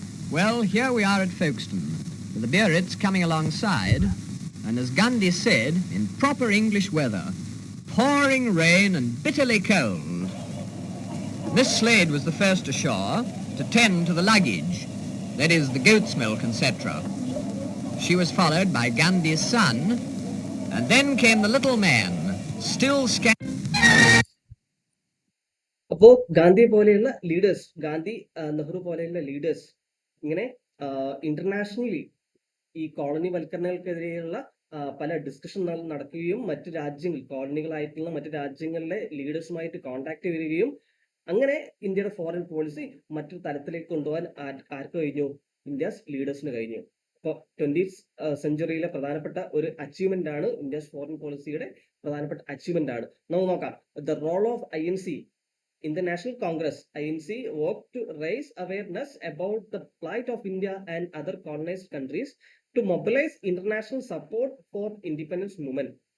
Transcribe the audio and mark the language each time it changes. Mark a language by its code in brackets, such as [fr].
[en] Well, here we are at Folkestone, with the Biarritz coming alongside, and as Gandhi said, in proper English weather, pouring rain and bitterly cold. Miss Slade was the first ashore to tend to the luggage, that is, the goat's milk, etc. She was followed by Gandhi's son, and then came the little man, still [ml] അപ്പോൾ ഗാന്ധി പോലെയുള്ള leaders, Nehru പോലെയുള്ള leaders ഇങ്ങനെ internationally ഈ colony വൽക്കരണങ്ങൾക്കെതിരെയുള്ള പല discussion നടക്കുകയും മറ്റു രാജ്യങ്ങൾ, കോളനികളായിട്ടുള്ള മറ്റു രാജ്യങ്ങളിലെ ലീഡേഴ്സുമായിട്ട് കോണ്ടാക്ട് വരികയും അങ്ങനെ ഇന്ത്യയുടെ ഫോറിൻ പോളിസി മറ്റൊരു തലത്തിലേക്ക് കൊണ്ടുപോകാൻ ആർക്ക് കഴിഞ്ഞു? ഇന്ത്യസ് ലീഡേഴ്സിന് കഴിഞ്ഞു. അപ്പോൾ 20th സെഞ്ചുറിയിലെ പ്രധാനപ്പെട്ട ഒരു അച്ചീവ്മെന്റ് ആണ്, ഇന്ത്യസ് ഫോറിൻ പോളിസിയുടെ പ്രധാനപ്പെട്ട അച്ചീവ്മെന്റ് ആണ്. നമുക്ക് നോക്കാം. [en] The role of INC in the National Congress. INC worked to raise awareness about the plight of India and other colonized countries to mobilize international support for independence movement.